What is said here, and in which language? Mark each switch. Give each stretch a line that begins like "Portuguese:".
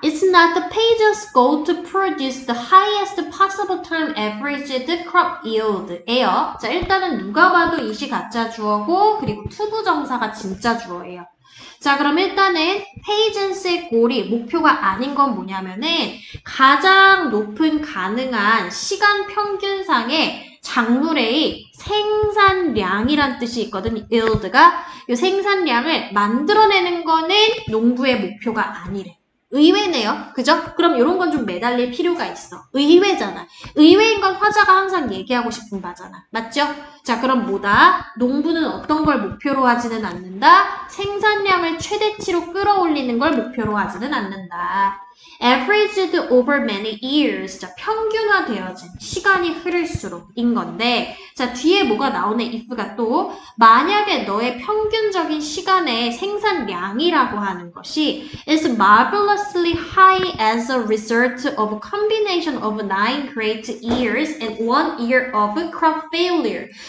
English: It's not the page's goal to produce the highest possible time averaged crop yield.
Korean: 에요. 자, 일단은 누가 봐도 이시 가짜 주어고, 그리고 투부정사가 진짜 주어예요. 자, 그럼 일단은 페이전스의 골이 목표가 아닌 건 뭐냐면은 가장 높은 가능한 시간 평균상의 작물의 생산량이란 뜻이 있거든. yield가. 이 생산량을 만들어내는 거는 농부의 목표가 아니래. 의외네요. 그죠? 그럼 이런 건 좀 매달릴 필요가 있어. 의외잖아. 의외인 건 화자가 항상 얘기하고 싶은 바잖아. 맞죠? 자, 그럼 뭐다? 농부는 어떤 걸 목표로 하지는 않는다? 생산량을 최대치로 끌어올리는 걸 목표로 하지는 않는다.
English: averaged over many years.
Korean: 자, 평균화되어진 시간이 흐를수록인 건데, 자, 뒤에 뭐가 나오네, if가 또, 만약에 너의 평균적인 시간의 생산량이라고 하는 것이
English: is marvelously high as a result of a combination of 9 great years and 1 year of crop failure.